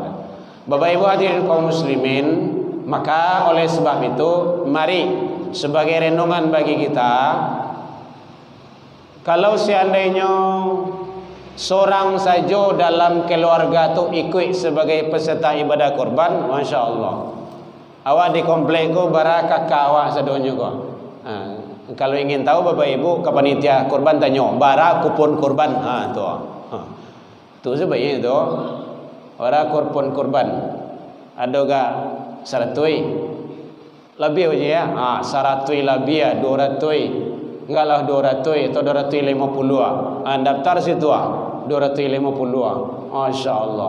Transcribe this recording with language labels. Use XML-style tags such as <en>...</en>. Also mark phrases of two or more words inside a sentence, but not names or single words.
<id>Bapak Ibu hadirin kaum muslimin, maka oleh sebab itu mari sebagai renungan bagi kita, kalau seandainya seorang saja dalam keluarga tu ikut sebagai peserta ibadah korban,</id> <ar>masya Allah,</ar> <min>awak di komplek ko bara kakak awak sedonya ko.</min> <id>Kalau ingin tahu Bapak Ibu ke panitia korban tanya bara kupon korban, tu sebenarnya itu bara kupon korban ada gak 100 lebih aja ya, 100 lebih ya, 200 enggak lah 200 atau 250 daftar situ 250</id> <ar>Masya Allah.</ar>